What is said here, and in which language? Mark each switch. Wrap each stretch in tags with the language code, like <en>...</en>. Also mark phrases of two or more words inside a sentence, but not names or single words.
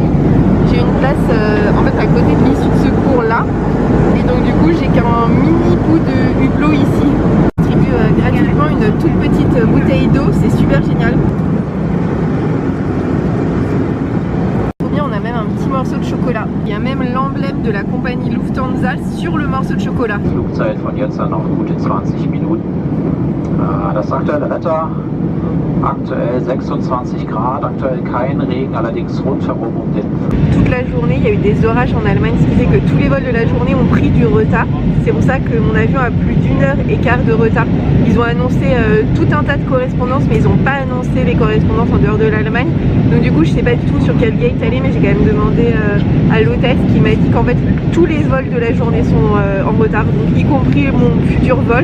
<fr>J'ai une place en fait à côté de l'issue de secours là, et donc du coup j'ai qu'un mini bout de hublot ici. On distribue gratuitement une toute petite bouteille d'eau, c'est super génial. On a même un petit morceau de chocolat. Il y a même l'emblème de la compagnie Lufthansa sur le morceau de chocolat.</fr> <de>Flugzeit von jetzt an auf gute 20 Minuten. Das aktuelle Wetter, aktuell 26 Grad, aktuell kein Regen, allerdings rundherum den...</de> <fr>Toute la journée, il y a eu des orages en Allemagne, ce qui fait que tous les vols de la journée ont pris du retard. C'est pour ça que mon avion a plus d'1h15 de retard. Ils ont annoncé tout un tas de correspondances, mais ils n'ont pas annoncé les correspondances en dehors de l'Allemagne. Donc du coup, je sais pas du tout sur quel gate aller, mais j'ai quand même demandé à l'hôtesse qui m'a dit qu'en fait tous les vols de la journée sont en retard, donc y compris mon futur vol.</fr>